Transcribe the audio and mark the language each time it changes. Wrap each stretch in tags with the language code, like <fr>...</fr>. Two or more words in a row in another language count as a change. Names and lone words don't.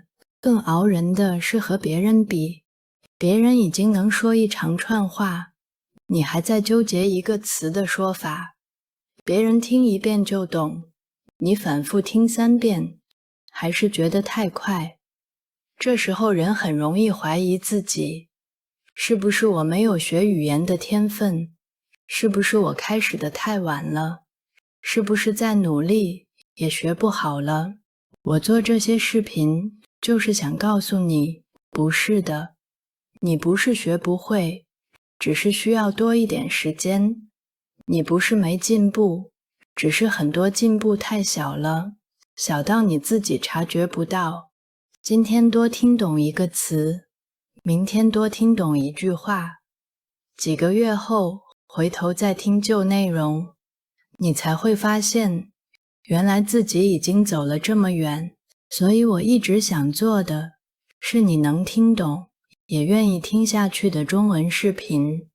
<zh>更熬人的是和別人比，別人已經能說一長串話，你還在糾結一個詞的說法。別人聽一遍就懂，你反覆聽3遍，還是覺得太快。這時候人很容易懷疑自己，是不是我沒有學語言的天分？是不是我開始的太晚了？是不是再努力也學不好了？我做這些視頻，就是想告訴你，不是的，你不是學不會，只是需要多一點時間。你不是沒進步，只是很多進步太小了，小到你自己察覺不到。今天多聽懂一個詞，明天多聽懂一句話，幾個月後回頭再聽舊內容，你才會發現，原來自己已經走了這麼遠。所以我一直想做的，是你能聽懂，也願意聽下去的中文視頻。</zh>